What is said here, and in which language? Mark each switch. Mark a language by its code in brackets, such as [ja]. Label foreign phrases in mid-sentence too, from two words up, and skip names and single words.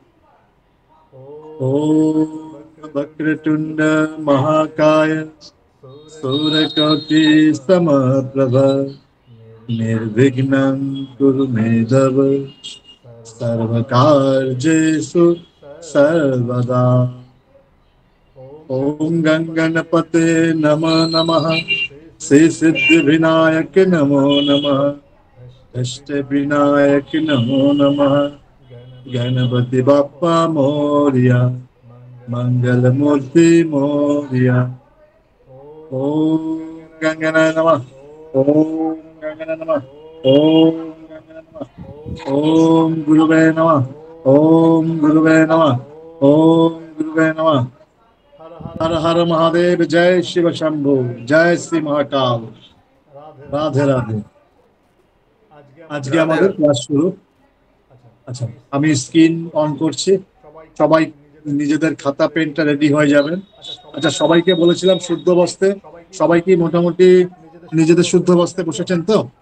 [sa] ওম বক্রতুণ্ড মহাকায় সূর্যকোটি সমপ্রভ নির্বিঘ্नं কুরু মে দেব সর্বকার্যেষু সর্বদা। ओम गणपते नमः नमः। श्री सिद्धि विनायक नमो नमः। अष्ट विनायक नमो नमः। [mr] गणपति बाप्पा मोरिया, मंगल मूर्ति मोरिया। [sa] ओम गंगनाय नमः। ओम गंगनाय नमः। ओम गंगनाय नमः। ओम गुरुवे नमः। ओम गुरुवे नमः। ओम गुरुवे नमः। [hi] हर हर महादेव, जय शिव शंभु, जय श्री महाकाल। [bn] রাধে রাধে। আজকে আমাদের ক্লাস শুরু। আচ্ছা, আমি [en] screen on [bn] করছি, সবাই নিজেদের খাতা পেনটা রেডি হয়ে যাবেন। আচ্ছা, সবাইকে বলেছিলাম শুদ্ধ বস্তে, সবাই কি মোটামুটি নিজেদের শুদ্ধ বস্তে বসেছেন তো?